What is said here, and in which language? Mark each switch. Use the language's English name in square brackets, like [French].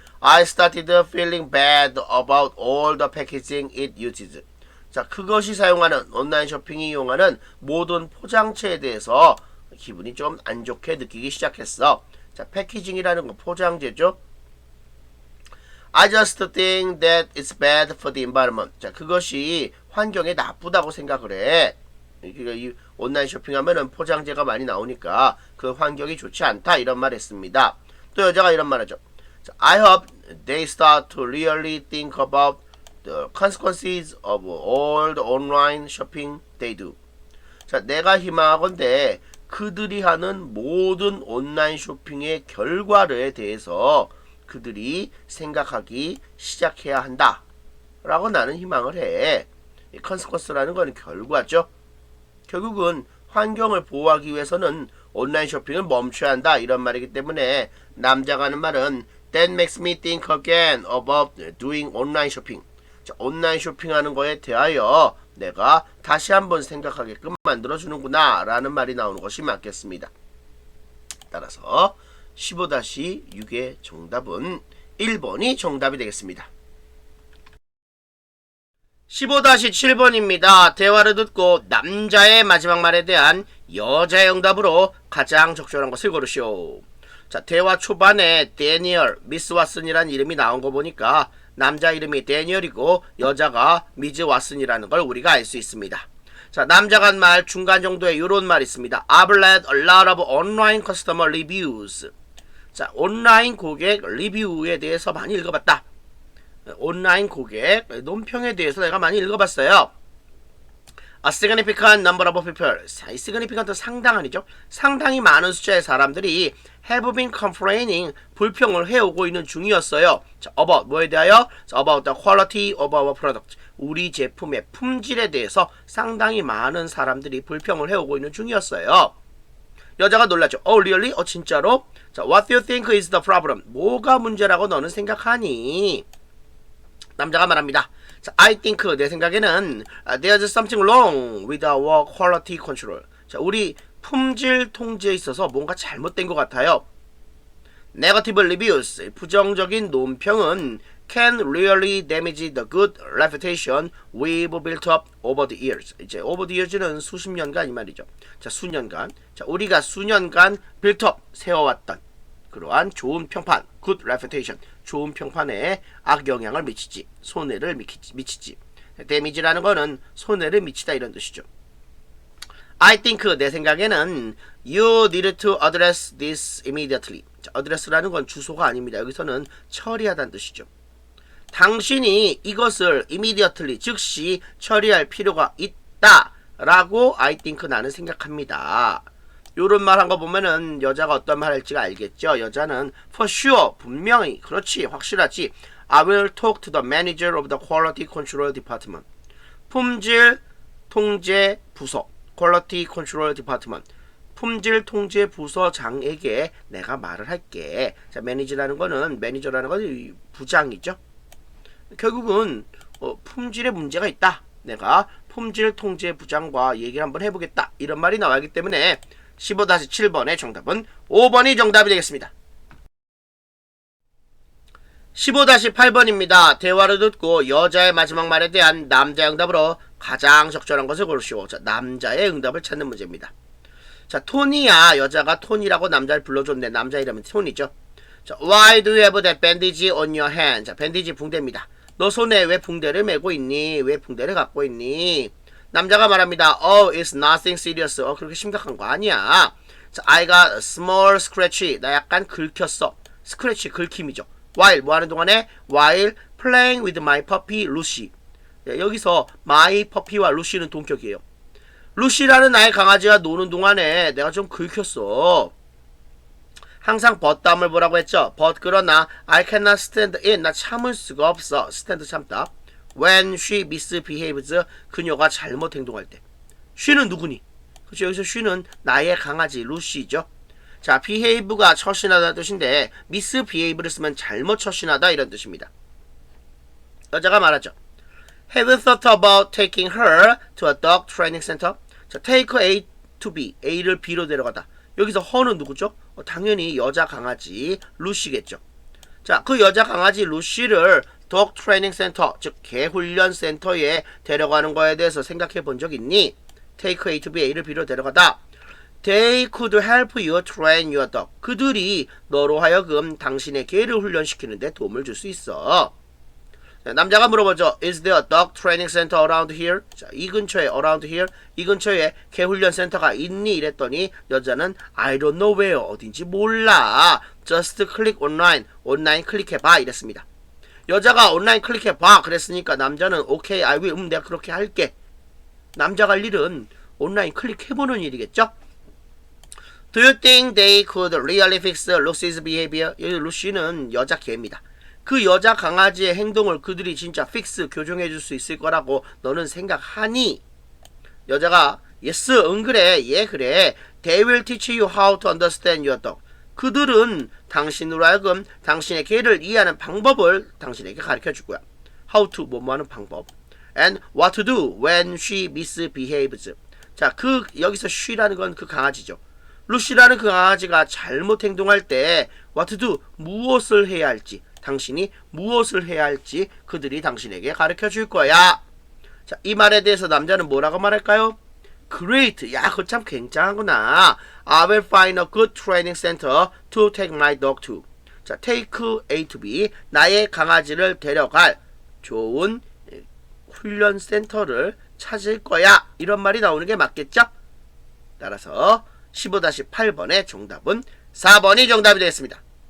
[English] I started feeling bad about all the packaging it uses. [Korean] 자, 그것이 사용하는 온라인 쇼핑이 이용하는 모든 포장체에 대해서 기분이 좀 안 좋게 느끼기 시작했어. 자, 패키징이라는 건 포장재죠. [English] I just think that it's bad for the environment. [Korean] 자, 그것이 환경에 나쁘다고 생각을 해. 이 온라인 쇼핑하면은 포장재가 많이 나오니까 그 환경이 좋지 않다 이런 말 했습니다. 또 여자가 이런 말 하죠. [English] I hope they start to really think about the consequences of all the online shopping they do. [Korean] 자, 내가 희망하건대 그들이 하는 모든 온라인 쇼핑의 결과에 대해서 그들이 생각하기 시작해야 한다. 라고 나는 희망을 해. 이 consequence라는 건 결과죠. 결국은 환경을 보호하기 위해서는 온라인 쇼핑을 멈춰야 한다. 이런 말이기 때문에 남자가 하는 말은 [English] That makes me think again about doing online shopping. [Korean] 자, 온라인 쇼핑하는 거에 대하여 내가 다시 한번 생각하게끔 만들어주는구나 라는 말이 나오는 것이 맞겠습니다. 따라서 15-6의 정답은 1번이 정답이 되겠습니다. 15-7번입니다. 대화를 듣고 남자의 마지막 말에 대한 여자의 응답으로 가장 적절한 것을 고르시오. 자, 대화 초반에 데니얼, 미스 왓슨이라는 이름이 나온 거 보니까 남자 이름이 데니얼이고 여자가 미즈 왓슨이라는 걸 우리가 알 수 있습니다. 자, 남자가 한 말 중간 정도에 이런 말이 있습니다. [English] I've read a lot of online customer reviews. [Korean] 자, 온라인 고객 리뷰에 대해서 많이 읽어봤다. 온라인 고객 논평에 대해서 내가 많이 읽어봤어요. [English] A significant number of people. [Korean] significant 상당한이죠. 상당히 많은 숫자의 사람들이 [English] have been complaining. [Korean] 불평을 해오고 있는 중이었어요. 자, about 뭐에 대하여? [English] 자, about the quality of our product. [Korean] 우리 제품의 품질에 대해서 상당히 많은 사람들이 불평을 해오고 있는 중이었어요. 여자가 놀랐죠. [English] Oh really? [Korean] 진짜로? 자, [English] what do you think is the problem? [Korean] 뭐가 문제라고 너는 생각하니? 남자가 말합니다. [English] 자, I think [Korean] 내 생각에는 [English] there's something wrong with our quality control. [Korean] 자, 우리 품질 통제에 있어서 뭔가 잘못된 것 같아요. [English] Negative reviews, [Korean] 부정적인 논평은 [English] can really damage the good reputation we've built up over the years. [Korean] 이제 over the years는 수십 년간 이 말이죠. 자, 수년간. 자, 우리가 수년간 [English] built up [Korean] 세워왔던 그러한 좋은 평판, [English] good reputation, [Korean] 좋은 평판에 악영향을 미치지, 손해를 미치지. damage라는 거는 손해를 미치다 이런 뜻이죠. [English] I think [Korean] 내 생각에는 [English] you need to address this immediately. [Korean] 자, address라는 건 주소가 아닙니다. 여기서는 처리하다는 뜻이죠. 당신이 이것을 immediately 즉시 처리할 필요가 있다라고 [English] I think [Korean] 나는 생각합니다. 요런 말 한 거 보면은 여자가 어떤 말 할지가 알겠죠. [English] 여자는 for sure [Korean] 분명히 그렇지 확실하지 [English] I will talk to the manager of the quality control department. [Korean] 품질 통제 부서 quality control department. 품질 통제 부서장에게 내가 말을 할게. 자, 매니저라는 거는 부장이죠. 결국은 품질에 문제가 있다. 내가 품질 통제 부장과 얘기를 한번 해보겠다. 이런 말이 나와있기 때문에 15-7번의 정답은 5번이 정답이 되겠습니다. 15-8번입니다. 대화를 듣고 여자의 마지막 말에 대한 남자의 응답으로 가장 적절한 것을 고르시오. 자, 남자의 응답을 찾는 문제입니다. 자, 토니야. 여자가 토니라고 남자를 불러줬는데 남자 이름은 토니죠. [English] 자, Why do you have that bandage on your hand? [Korean] 자, 밴디지 붕대입니다. 너 손에 왜 붕대를 메고 있니? 왜 붕대를 갖고 있니? 남자가 말합니다. [English] Oh, it's nothing serious. [Korean] 그렇게 심각한 거 아니야. [English] 자, I got a small scratch. [Korean] 나 약간 긁혔어. 스크래치, 긁힘이죠. While, 뭐 하는 동안에? [English] While playing with my puppy, Lucy. [Korean] 여기서 my puppy와 Lucy는 동격이에요. 루시라는 나의 강아지가 노는 동안에 내가 좀 긁혔어. 항상 벗담을 보라고 했죠. [English] But [Korean] 그러나 [English] I cannot stand it. [Korean] 나 참을 수가 없어. stand 참다. [English] When she misbehaves. [Korean] 그녀가 잘못 행동할 때. she는 누구니? 그렇죠. 여기서 she는 나의 강아지 루시죠. 자, behave가 처신하다는 뜻인데 misbehave를 쓰면 잘못 처신하다 이런 뜻입니다. 여자가 말하죠. [English] Have you thought about taking her to a dog training center? [Korean] 자, [English] take A to B. [Korean] A를 B로 데려가다. 여기서 her는 누구죠? 당연히 여자 강아지 루시겠죠. 자, 그 여자 강아지 루시를 dog training center, 즉 개훈련 센터에 데려가는 거에 대해서 생각해 본 적 있니? [English] take A to B. [Korean] A를 B로 데려가다. [English] They could help you train your dog. [Korean] 그들이 너로 하여금 당신의 개를 훈련시키는데 도움을 줄 수 있어. 자, 남자가 물어보죠. [English] Is there a dog training center around here? [Korean] 자, 이 근처에 around here 이 근처에 개훈련 센터가 있니? 이랬더니 여자는 [English] I don't know where [Korean] 어딘지 몰라. [English] Just click online [Korean] 온라인 클릭해봐 이랬습니다. 여자가 온라인 클릭해봐 그랬으니까 남자는 오케이 [English] I will [Korean] 내가 그렇게 할게. 남자가 할 일은 온라인 클릭해보는 일이겠죠? [English] Do you think they could really fix Lucy's behavior? [Korean] 이 루시는 여자 개입니다. 그 여자 강아지의 행동을 그들이 진짜 픽스 교정해줄 수 있을 거라고 너는 생각하니? [English] 여자가 yes [Korean] 응 그래 예 그래 [English] They will teach you how to understand your dog. [Korean] 그들은 당신으로 하여금 당신의 개를 이해하는 방법을 당신에게 가르쳐줄 거야. How to 뭐뭐하는 방법. [English] And what to do when she misbehaves. [Korean] 자, 그 여기서 she라는 건 그 강아지죠. 루시라는 그 강아지가 잘못 행동할 때 what to do 무엇을 해야 할지 당신이 무엇을 해야 할지 그들이 당신에게 가르쳐 줄 거야. 자, 이 말에 대해서 남자는 뭐라고 말할까요? [English] Great. [Korean] 야, 그거 참 굉장하구나. [English] I will find a good training center to take my dog to. 자, take A to B. [Korean] 나의 강아지를 데려갈 좋은 훈련 센터를 찾을 거야. 이런 말이 나오는 게 맞겠죠? 따라서 15-8번의 정답은 4번이 정답이 되겠습니다.